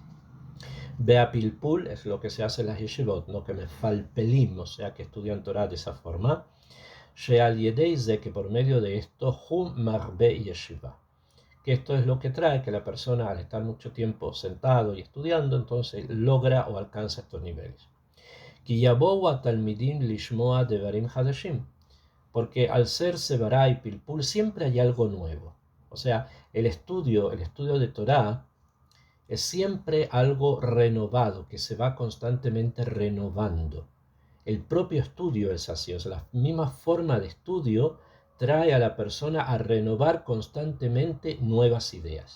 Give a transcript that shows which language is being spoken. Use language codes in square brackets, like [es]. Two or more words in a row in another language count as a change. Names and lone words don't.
[es] Beapilpul es lo que se hace en las yeshivot, no que me falpelim, o sea, que estudian Torah de esa forma. [he] שעל ידי זה, [es] que por medio de esto, [he] הוא מרבה ישיבה. [es] Que esto es lo que trae que la persona, al estar mucho tiempo sentado y estudiando, entonces logra o alcanza estos niveles. [he] כי יבואו התלמידים לשמוע דברים חדשים. [es] Porque al ser Sevará y Pilpul siempre hay algo nuevo. O sea, el estudio de Torah es siempre algo renovado, que se va constantemente renovando. El propio estudio es así, o sea, la misma forma de estudio trae a la persona a renovar constantemente nuevas ideas.